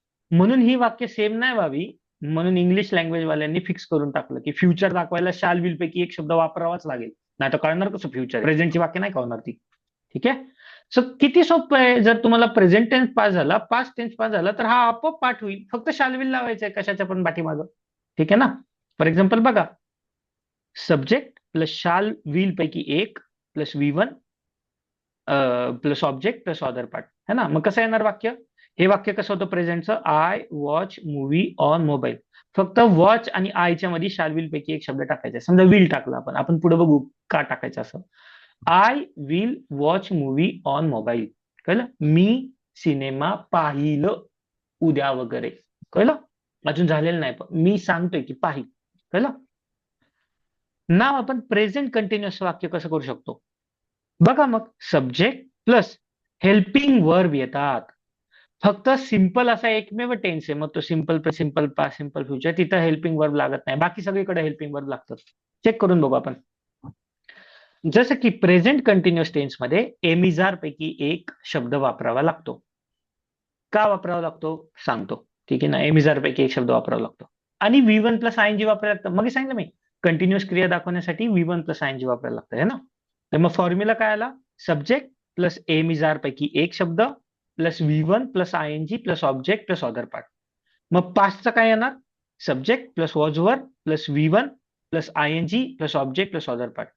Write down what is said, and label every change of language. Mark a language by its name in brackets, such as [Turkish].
[Marathi] म्हणून ही वाक्य सेम नाही व्हावी, म्हणून इंग्लिश लँग्वेज वाल्यांनी फिक्स करून टाकलं की फ्युचर दाखवायला शाल विल पैकी एक शब्द वापरावाच लागेल. नाही तर कळणार कसं फ्युचर? प्रेझेंटची वाक्य नाही कळणार ती. ठीक आहे. सो किती सोपं आहे, जर तुम्हाला प्रेझेंट टेन्स पास झाला, पास्ट टेन्स पास झाला, तर हा आपोआप पाठ होईल. फक्त शाल विल लावायचं आहे कशाच्या पण पाठीमागं. ठीक आहे ना. फॉर एक्झाम्पल बघा, सब्जेक्ट प्लस शाल विल पैकी एक plus V one plus object plus other part, [Hindi] है ना. [Marathi] मग कसं येणार वाक्य? हे वाक्य कसं होतं प्रेझेंटचं? [English] I watch movie on mobile. [Marathi] फक्त वॉच आणि आयच्या मध्ये शाल विल पैकी एक शब्द टाकायचा. समजा विल टाकला, आपण पुढे बघू का टाकायचं असं. [English] I will watch movie on mobile. [Marathi] कळलं? मी सिनेमा पाहिलं उद्या वगैरे. कळलं? अजून झालेलं नाही, पण मी सांगतोय की पाहिल. कळलं? नाव आपण प्रेझेंट कंटिन्युअस वाक्य कसं करू शकतो? बघा मग, सब्जेक्ट प्लस हेल्पिंग वर्ब येतात. फक्त सिंपल असा एकमेव टेन्स आहे, मग तो simple simple past simple future, तिथं हेल्पिंग वर्ब लागत नाही, बाकी सगळीकडे हेल्पिंग वर्ब लागतात. चेक करून बघू आपण. जसं की प्रेझेंट कंटिन्युअस टेन्स मध्ये एमिजार पैकी एक शब्द वापरावा लागतो. का वापरावा लागतो सांगतो. ठीक आहे ना, एमिजार पैकी एक शब्द वापरावा लागतो. आणि V one plus I N G वापरायला लागतं. मग सांगितलं मी, कंटिन्युअस क्रिया दाखवण्यासाठी V one plus I N G वापरायला लागतं, [Hindi] है ना. [Marathi] तर मग फॉर्म्युला काय आला? सब्जेक्ट प्लस एमिजार पैकी एक शब्द plus V one plus I N G plus object plus other part. मग पास्टचं काय येणार? Subject plus was were plus V one plus I N G plus object plus other part.